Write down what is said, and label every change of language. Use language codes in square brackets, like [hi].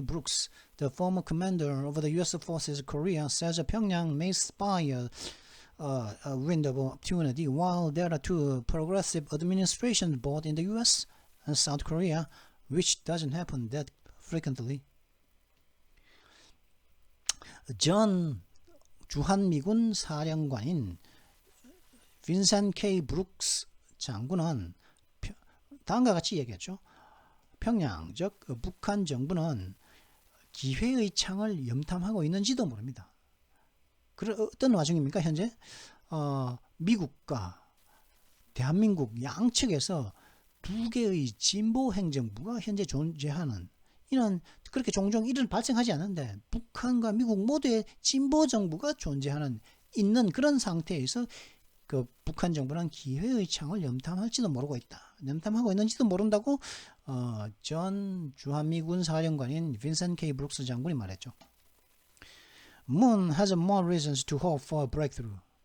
[en] Brooks, the former commander of the U.S. Forces Korea, says Pyongyang may spy a window of opportunity while there are two progressive administrations both in the U.S. and South Korea, which doesn't happen that frequently. [ko] 전 주한미군 사령관인 빈센트 K. 브룩스 장군은 다음과 같이 얘기했죠. 평양, 즉 북한 정부는 기회의 창을 염탐하고 있는지도 모릅니다. 어떤 와중입니까? 현재 미국과 대한민국 양측에서 두 개의 진보 행정부가 현재 존재하는, 이는 그렇게 종종 일은 발생하지 않는데 북한과 미국 모두의 진보 정부가 있는 그런 상태에서 그 북한 정부는 기회의 창을 염탐할지도 모르고 있다. 염탐하고 있는지도 모른다고 전 주한미군 사령관인 빈센트 K. 브룩스 장군이 말했죠. [en] Moon has more reasons to hope for a breakthrough.